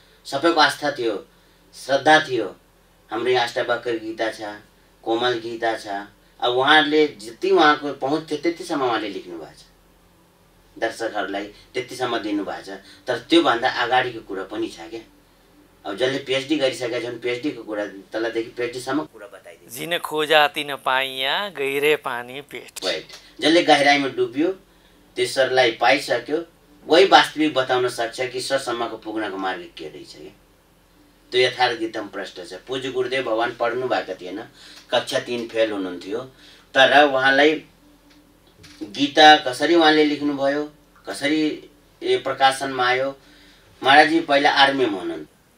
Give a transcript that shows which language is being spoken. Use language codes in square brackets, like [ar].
[ne] सबैको आस्था थियो श्रद्धा थियो हाम्रो यहाँ अष्टावक्र गीता छ कोमल गीता छ अब उहाँहरूले जति उहाँको पहुँच थियो त्यतिसम्म उहाँले लेख्नु भएको छ दर्शकहरूलाई त्यतिसम्म दिनुभएको छ तर त्योभन्दा अगाडिको कुरा पनि छ क्या अब जसले पिएचडी गरिसकेका छन् पिएचडीको कुरा तलदेखि पिएचडीसम्म कुरा बताइदिन्छ [hi] जिन खोजा तिन पाइया गहिरे पानी पेट [ne] जसले गहिराइमा डुब्यो त्यसलाई पाइसक्यो वही वास्तविक बताउन सक्छ कि ईश्वरसम्मको पुग्नको मार्ग के रहेछ क्या त्यो यथार्थ गीतामा प्रश्न छ पूज्य गुरुदेव भगवान पढ्नु भएको थिएन कक्षा 3 फेल हुनुहुन्थ्यो तर उहाँलाई गीता कसरी उहाँले लेख्नुभयो कसरी प्रकाशनमा आयो महाराजजी पहिला आर्मीमा हुनुहुन्थ्यो